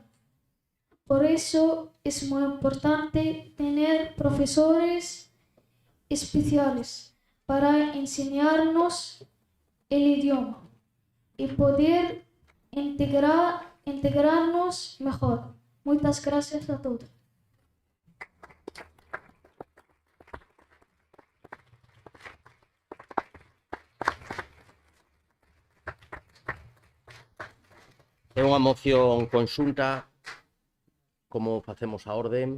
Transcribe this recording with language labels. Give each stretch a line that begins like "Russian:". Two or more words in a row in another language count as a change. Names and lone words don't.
Spanish: Por eso es muy importante tener profesores especiales para enseñarnos el idioma y poder integrarnos mejor. Muchas gracias a todos.
Galician: É unha moción conxunta. Como facemos a orden?